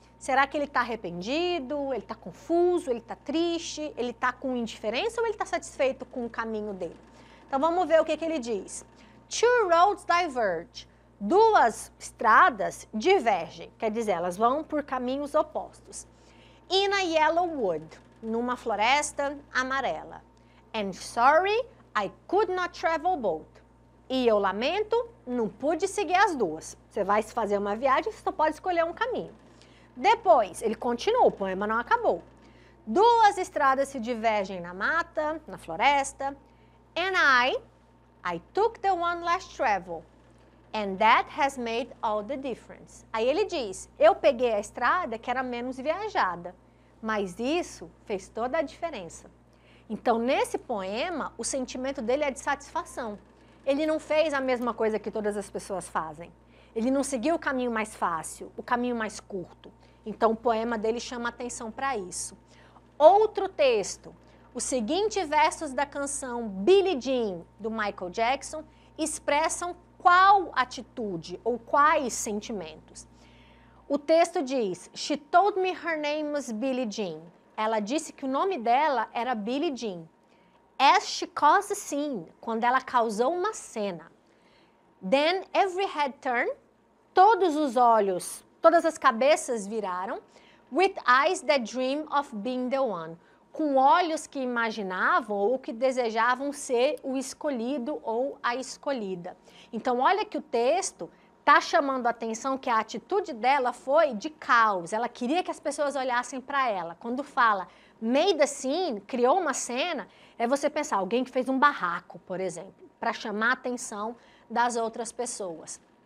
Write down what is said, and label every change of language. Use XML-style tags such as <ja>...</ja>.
<pt>Será que ele está arrependido, ele está confuso, ele está triste, ele está com indiferença ou ele está satisfeito com o caminho dele? Então vamos ver o que ele diz.</pt> <en>Two roads diverge.</en> <pt>Duas estradas divergem, quer dizer, elas vão por caminhos opostos.</pt> <en>In a yellow wood,</en> <pt>numa floresta amarela.</pt> <en>And sorry, I could not travel both.</en> <pt>E eu lamento, não pude seguir as duas. Você vai fazer uma viagem, você só pode escolher um caminho. Depois, ele continua, o poema não acabou. Duas estradas se divergem na mata, na floresta.</pt> <en>And I took the one less traveled. And that has made all the difference.</en> <pt>Aí ele diz, eu peguei a estrada que era menos viajada, mas isso fez toda a diferença. Então, nesse poema, o sentimento dele é de satisfação. Ele não fez a mesma coisa que todas as pessoas fazem. Ele não seguiu o caminho mais fácil, o caminho mais curto. Então, o poema dele chama atenção para isso. Outro texto, os seguintes versos da canção Billie Jean, do Michael Jackson, expressam qual atitude ou quais sentimentos. O texto diz,</pt> <en>She told me her name was Billie Jean.</en> <pt>Ela disse que o nome dela era Billie Jean.</pt> <en>As she caused a scene,</en> <pt>quando ela causou uma cena.</pt> <en>Then every head turned,</en> <pt>todos os olhos, todas as cabeças viraram.</pt> <en>With eyes that dream of being the one.</en> <pt>Com olhos que imaginavam ou que desejavam ser o escolhido ou a escolhida. Então, olha que o texto está chamando a atenção que a atitude dela foi de caos. Ela queria que as pessoas olhassem para ela. Quando fala</pt> <en>made a scene,</en> <pt>criou uma cena, é você pensar, alguém que fez um barraco, por exemplo, para chamar a atenção das outras pessoas.</pt>